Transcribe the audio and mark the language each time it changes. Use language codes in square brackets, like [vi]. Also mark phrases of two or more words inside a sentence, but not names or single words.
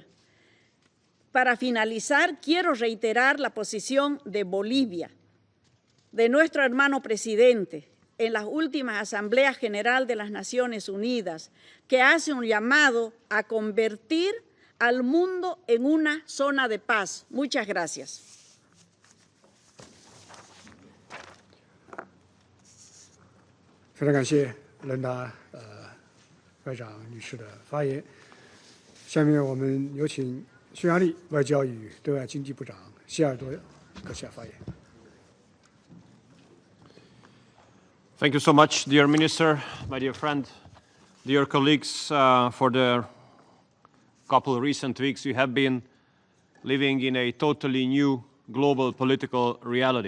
[es] Para finalizar, quiero reiterar la posición de Bolivia, de nuestro hermano presidente, en las últimas Asambleas General de las Naciones Unidas, que hace un llamado a convertir al mundo en una zona de paz. Muchas gracias. [zh] 非常感谢伦达外长女士的发言。下面我们有请匈牙利外交与对外经济部长希尔多阁下发言。 [en] Thank you so much, dear Minister, my dear friend, dear colleagues. For the couple of recent weeks, we have been living in a totally new global political reality.